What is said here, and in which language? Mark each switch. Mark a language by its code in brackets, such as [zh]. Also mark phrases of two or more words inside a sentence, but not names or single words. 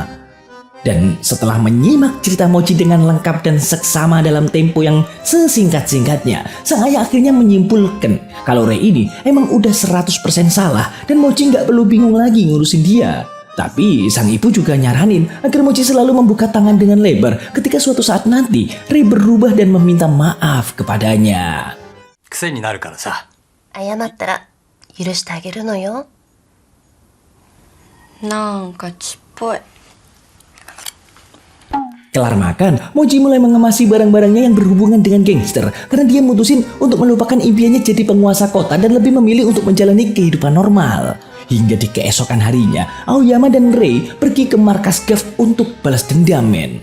[id] Dan setelah menyimak cerita Mochi dengan lengkap dan seksama dalam tempo yang sesingkat-singkatnya, sang ayah akhirnya menyimpulkan kalau Rei ini emang udah 100% salah dan Mochi nggak perlu bingung lagi ngurusin dia. Tapi sang ibu juga nyaranin agar Mochi selalu membuka tangan dengan lebar ketika suatu saat nanti Rei berubah dan meminta maaf kepadanya. [ja] 癖になるからさ。謝ったら許してあげるのよ。なんかちっぽい。 [id] Kelar makan, Mochi mulai mengemasi barang-barangnya yang berhubungan dengan gangster karena dia mutusin untuk melupakan impiannya jadi penguasa kota dan lebih memilih untuk menjalani kehidupan normal. Hingga di keesokan harinya, Aoyama dan Rei pergi ke markas Gav untuk balas dendam, men.